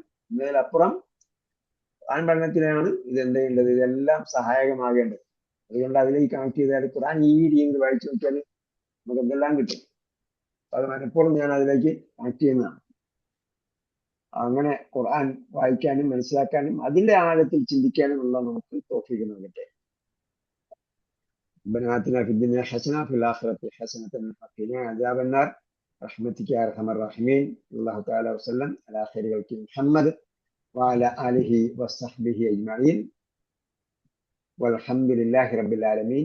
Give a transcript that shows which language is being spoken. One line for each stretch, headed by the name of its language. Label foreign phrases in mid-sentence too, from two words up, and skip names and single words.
Malayalam: എന്നതിലപ്പുറം ഖുർആൻ പഠനത്തിനാണ് ഇത് എന്ത് ചെയ്യേണ്ടത്, ഇതെല്ലാം സഹായകമാകേണ്ടത്. അതുകൊണ്ട് അതിലേക്ക് കണക്ട് ചെയ്താൽ ഖുർആൻ ഈ രീതിയിൽ വായിച്ചു നോക്കിയാൽ നമുക്ക് എന്തെല്ലാം കിട്ടും. അത് മനഃപൂർവ്വം ഞാൻ അതിലേക്ക് കണക്ട് ചെയ്യുന്നതാണ്. അങ്ങനെ ഖുർആൻ വായിക്കാനും മനസ്സിലാക്കാനും അതിന്റെ ആഴത്തിൽ ചിന്തിക്കാനുമുള്ള നമുക്ക് തൗഫീഖ് നൽകട്ടെ.
Arabic: ربنا آتنا في الدنيا حسنة وفي الآخرة حسنة وقنا عذاب النار برحمتك يا أرحم الراحمين. الله تعالى وسلم على خير خلق محمد وعلى آله وصحبه أجمعين والحمد لله رب العالمين.